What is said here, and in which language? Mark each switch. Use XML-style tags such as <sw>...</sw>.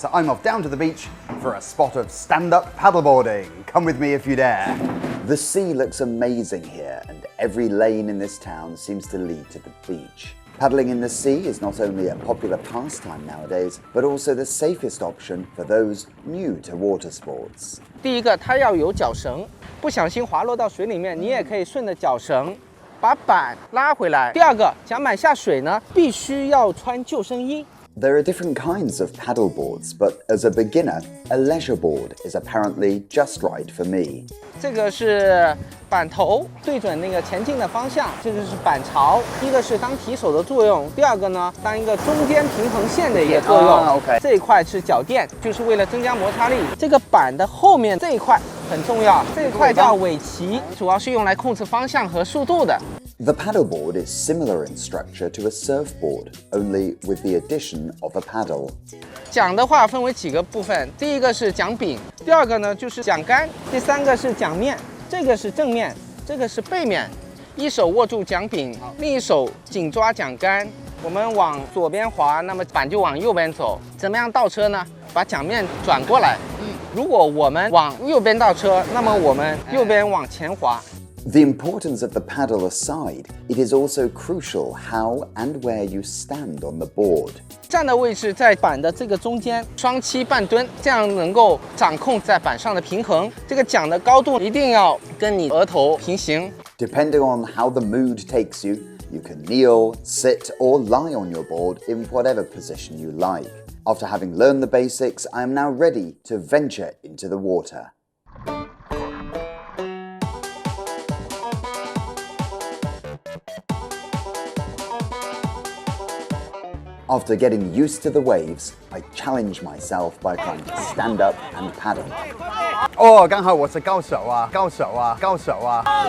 <en>So I'm off down to the beach for a spot of stand-up paddleboarding. Come with me if you dare. The sea looks amazing here, and every lane in this town seems to lead to the beach. Paddling in the sea is not only a popular pastime nowadays, but also the safest option for those new to water sports.</en> <zh>第一个，它要有脚绳，不小心滑落到水里面，你也可以顺着脚绳把板拉回来。第二个，桨板下水呢，必须要穿救生衣。</zh> <en>There are different kinds of paddle boards, but as a beginner, a leisure board is apparently just right for me.</en> <zh>这个是板头对准那个前进的方向，这个是板槽。一个是当提手的作用，第二个呢，当一个中间平衡线的一个作用。 OK。这一块是脚垫，就是为了增加摩擦力。这个板的后面这一块很重要，这一块叫尾鳍，主要是用来控制方向和速度的。</zh> <en>The paddleboard is similar in structure to a surfboard, only with the addition of a paddle.</en> <zh>桨的话分为几个部分，第一个是桨柄，第二个呢就是桨杆，第三个是桨面，这个是正面，这个是背面。一手握住桨柄，另一手紧抓桨杆。我们往左边滑，那么板就往右边走。怎么样倒车呢？把桨面转过来。如果我们往右边倒车，那么我们右边往前滑。</zh> <en>The importance of the paddle aside, it is also crucial how and where you stand on the board.</en> <zh>站的位置在板的这个中间，双膝半蹲，这样能够掌控在板上的平衡。这个桨的高度一定要跟你额头平行。</zh> <en>Depending on how the mood takes you, you can kneel, sit, or lie on your board in whatever position you like. After having learned the basics, I am now ready to venture into the water. After getting used to the waves, I challenge myself by trying to stand up and paddle.</en> <zh>哦，刚好我是高手啊，高手啊，高手啊。</zh>